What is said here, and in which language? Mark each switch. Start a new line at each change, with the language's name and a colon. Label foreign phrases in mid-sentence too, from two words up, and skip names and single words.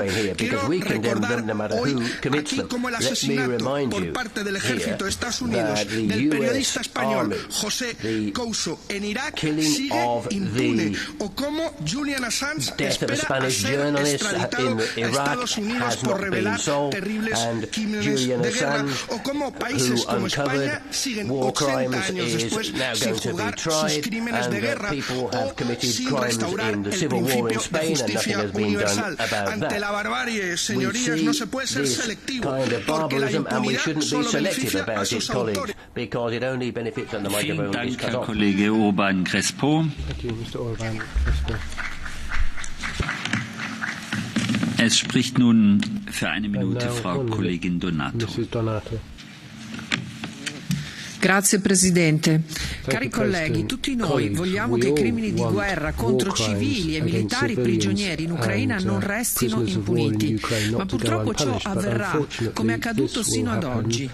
Spanish: Quiero recordar hoy aquí como el asesinato por parte del ejército de Estados Unidos del periodista español José Couso en Irak sigue impune, o como Julian Assange espera a ser extraditado a Estados Unidos por revelar terribles crímenes de guerra, o como países como España siguen 80 años después sin juzgar sus crímenes de guerra o sin restaurar el principio de justicia universal. Ante la barbarie, señorías, no se puede ser selectivo, porque la impunidad solo beneficia a sus autores.
German: Vielen Dank, Herr Kollege Urban Crespo. Es spricht nun für eine Minute Frau Kollegin Donato.
Italian: Grazie Presidente. Cari colleghi, tutti noi vogliamo che i crimini di guerra contro civili e militari prigionieri in Ucraina non restino impuniti, ma purtroppo ciò avverrà, come è accaduto sino ad oggi.